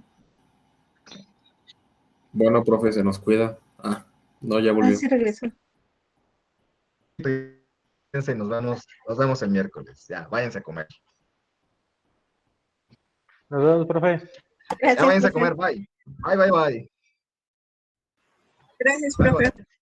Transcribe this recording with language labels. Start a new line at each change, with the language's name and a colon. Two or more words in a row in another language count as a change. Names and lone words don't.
Spanish: Bueno, profe, se nos cuida. Ah, no, ya Ah, volvió. sí regresó. Y nos vemos el miércoles. Ya, váyanse a comer. Nos vemos, profe. Ya Gracias, váyanse a profe. comer,
English: bye. Bye, bye, bye.
Spanish: Gracias, Bye, profe. bye.